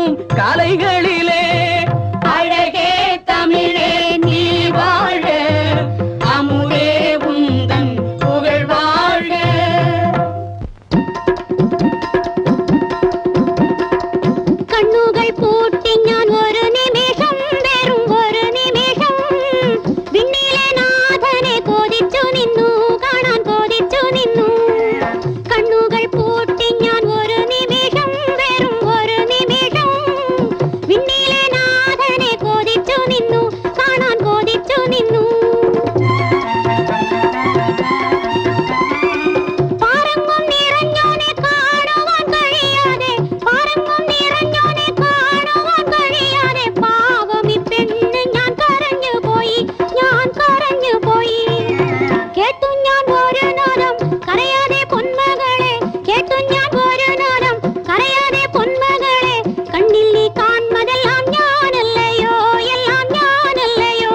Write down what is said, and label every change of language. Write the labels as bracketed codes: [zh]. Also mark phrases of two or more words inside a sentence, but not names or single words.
[ta] காலைகளிலே அழகே தமிழே நீ வாழ அமுதே உந்தன் புகழ் வாழ. [ml] കണ്ണുകൾ പൂട്ടി ഞാൻ ഒരു നിമിഷം വെറും ഒരു നിമിഷം വിണ്ണിലെ നാഥനെ கோதிച്ചു നിന്നു കാണാൻ கோதிച്ചു നിന്നു. കണ്ണുകൾ പൂട്ടി ஞான் ഒരു നിമിഷം വെറും ഒരു നിമിഷം വിണ്ണിലെ നാഥനെ കോതിച്ചു നിന്നു കാണാൻ കോതിച്ചു നിന്നു. പാരങ്ങും നിറഞ്ഞോനെ കാണുവാൻ കഴിയാതെ പാരങ്ങും നിറഞ്ഞോനെ കാണുവാൻ കഴിയാതെ പാവം ഈ പെണ്ണ് ഞാൻ കരഞ്ഞു പോയി കേട്ടു ഞാൻ ഒരു നാദം കരയാതെ പൊന്മകളെ കേട്ടു ഞാൻ ഒരു നാദം കരയാതെ പൊന്മകളെ കണ്ണിൽ നീ കാൺമതെല്ലാം ഞാനല്ലയോ എല്ലാം ഞാനല്ലയോ.